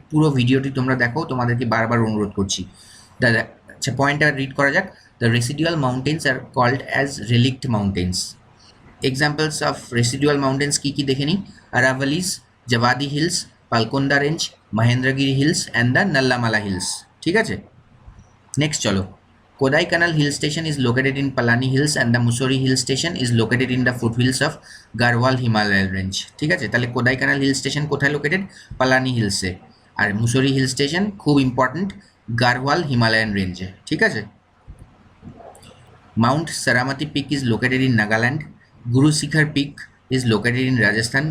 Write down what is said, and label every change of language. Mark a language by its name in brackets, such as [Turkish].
[Bangla] পুরো ভিডিওটি তোমরা দেখো, তোমাদেরকে বারবার অনুরোধ করছি। দাদা আচ্ছা, পয়েন্টটা রিড করা যাক। [English] The residual mountains are called as relict mountains. Examples of residual mountains [Bangla] কী কী দেখে নিই? [English] Aravallis, Javadi hills, Palkonda range, Mahendragiri hills and the Nallamala hills. [Bangla] ঠিক আছে, নেক্সট চলো। [English] Kodaikanal hill station is located in Palani Hills and the Mussoorie hill station is located in the foothills of Garhwal Himalayan range. [Bangla] ঠিক আছে, তাহলে Kodaikanal hill station কোথায় located? Palani হিলসে। আর মুসোরি hill station খুব important, Garewal Himalayan রেঞ্জে। ঠিক আছে, [English] Mount Saramati peak is located in Nagaland, Guru Shikhar peak is located in Rajasthan.